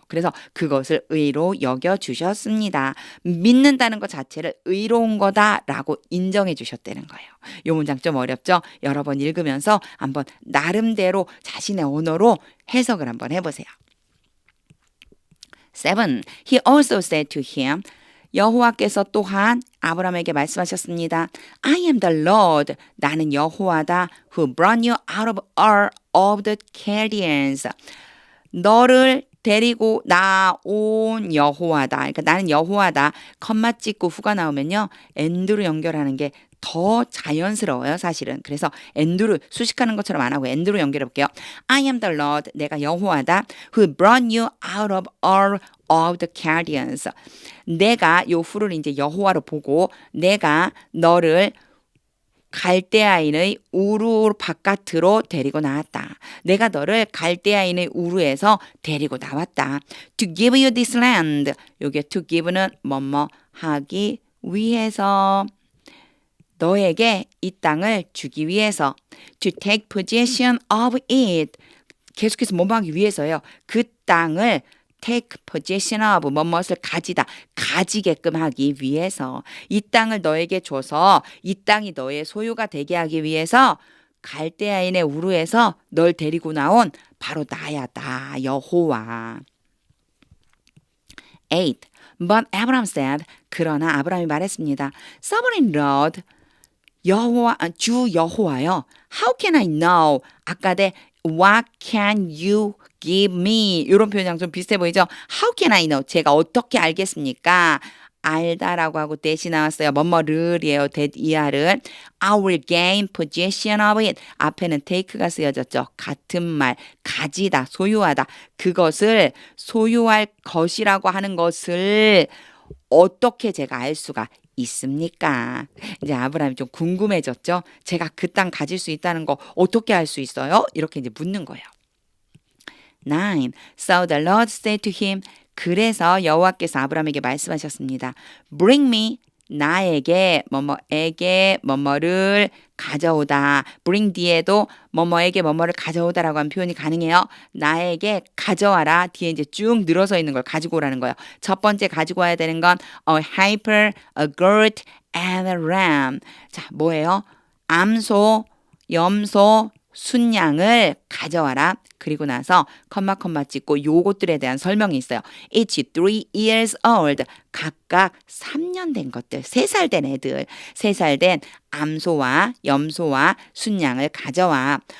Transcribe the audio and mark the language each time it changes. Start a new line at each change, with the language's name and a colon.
Korean: 그래서 그것을 의로 여겨주셨습니다. 믿는다는 것 자체를 의로운 거다라고 인정해 주셨다는 거예요. 이 문장 좀 어렵죠? 여러 번 읽으면서 한번 나름대로 자신의 언어로 해석을 한번 해보세요. 7.
English: He also said to him,
Korean: 여호와께서 또한 아브라함에게 말씀하셨습니다.
English: I am the Lord.
Korean: 나는 여호와다.
English: Who brought you out of Ur of the Chaldeans.
Korean: 너를 데리고 나온 여호와다. 그러니까 나는 여호와다. 컴마 찍고 후가 나오면요. and로 연결하는 게 더 자연스러워요, 사실은. 그래서 and로 수식하는 것처럼 안 하고 and로 연결해 볼게요.
English: I am the Lord.
Korean: 내가 여호와다.
English: Who brought you out of all of the Chaldeans.
Korean: 내가 요 후를 이제 여호와로 보고 내가 너를 갈대아인의 우루 바깥으로 데리고 나왔다. 내가 너를 갈대아인의 우루에서 데리고 나왔다.
English: To give you this land.
Korean: 여기에 to give는 뭐뭐 하기 위해서. 너에게 이 땅을 주기 위해서.
English: To take possession of it.
Korean: 계속해서 뭐뭐 하기 위해서요. 그 땅을 take possession of 뭐뭇을 가지다. 가지게끔 하기 위해서. 이 땅을 너에게 줘서 이 땅이 너의 소유가 되게 하기 위해서 갈대아인의 우르에서 널 데리고 나온 바로 나야. 나 여호와. 8.
English: But Abraham said,
Korean: 그러나 아브라함이 말했습니다. Sovereign Lord, 여호와, 주 여호와요.
English: How can I know? 아까대 What can you give me?
Korean: 이런 표현이랑 좀 비슷해 보이죠?
English: How can I know?
Korean: 제가 어떻게 알겠습니까? 알다라고 하고 대시 나왔어요. 뭐뭐를이에요. that 이하를.
English: I will gain possession of it.
Korean: 앞에는 take가 쓰여졌죠. 같은 말. 가지다. 소유하다. 그것을 소유할 것이라고 하는 것을 어떻게 제가 알 수가 있습니까? 이제 아브라함이 좀 궁금해졌죠. 제가 그 땅 가질 수 있다는 거 어떻게 알 수 있어요? 이렇게 이제 묻는 거예요. 9.
English: So the Lord said to him,
Korean: 그래서 여호와께서 아브라함에게 말씀하셨습니다.
English: Bring me,
Korean: 나에게 뭐뭐에게 뭐뭐를 가져오다. bring 뒤에도 뭐뭐에게 뭐뭐를 가져오다라고 하는 표현이 가능해요. 나에게 가져와라. 뒤에 이제 쭉 늘어서 있는 걸 가지고 오라는 거예요. 첫 번째 가지고 와야 되는 건
English: a heifer, a goat, and a ram.
Korean: 자, 뭐예요? 암소, 염소, 순양을 가져와라. 그리고 나서 컴마 찍고 요것들에 대한 설명이 있어요.
English: Each 3 years old.
Korean: 각각 3년 된 것들. 3살 된 애들. 3살 된 암소와 염소와 순양을 가져와.